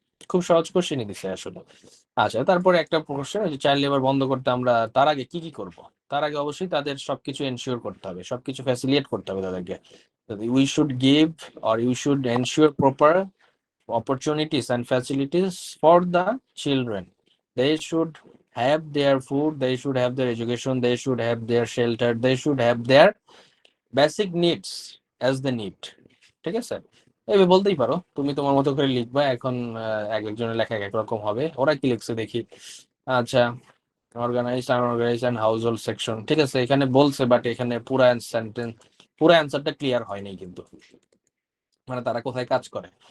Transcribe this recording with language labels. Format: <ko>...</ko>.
<bn>খুব সহজ কোশ্চেনই দিছে আসলে। আচ্ছা, তারপরে একটা কোশ্চেন, যে চাইল্ড লেবার বন্ধ করতে আমরা তার আগে কি কি করব। তার আগে অবশ্যই তাদের সবকিছু এনশিওর করতে হবে, সবকিছু ফ্যাসিলিটেট করতে হবে তাদেরকে।</bn> <en>We should give or you should ensure proper opportunities and facilities for the children. They should have their food, they should have their education, they should have their shelter, they should have their basic needs as the need.</en> <bn>ঠিক আছে, এইভাবে বলতেই পারো, তুমি তোমার মতো করে লিখবা। এখন এক একজনের লেখা এক এক রকম হবে। ওরা কি লিখছে দেখি। আচ্ছা,</bn> <en>organised, unorganised and household section,</en> <bn>ঠিক আছে, এখানে বলছে, বাট এখানে পুরো অ্যান্সারটা ক্লিয়ার হয়নি কিন্তু, মানে তারা কোথায় কাজ করে।</bn>